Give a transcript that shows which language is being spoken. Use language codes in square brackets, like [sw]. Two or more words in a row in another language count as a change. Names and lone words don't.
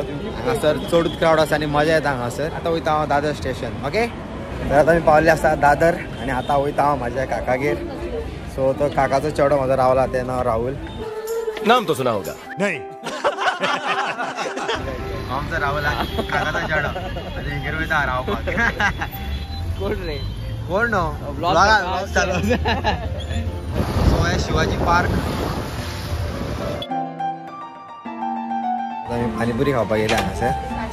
[kok] हांगासर चडूच क्रावड आसा आनी मजा येता हांगासर. आतां वयता हांव दादर स्टेशन. ओके तर आतां आमी पावले आसा दादर आनी आतां वयता हांव म्हाज्या काकागेर. सो तो काकाचो चेडो म्हजो रावला तें नांव राहुल. [hi] नाम तो सुना होगा. [kok] नाही आमचो राहुल काकाचो चेडो तेंगेर वयता रावपाक. कोण रे कोण [en] new blog [kok] चालू. सो हे शिवाजी पार्क. आमी पानीपुरी खावपाक गेले हांगासर.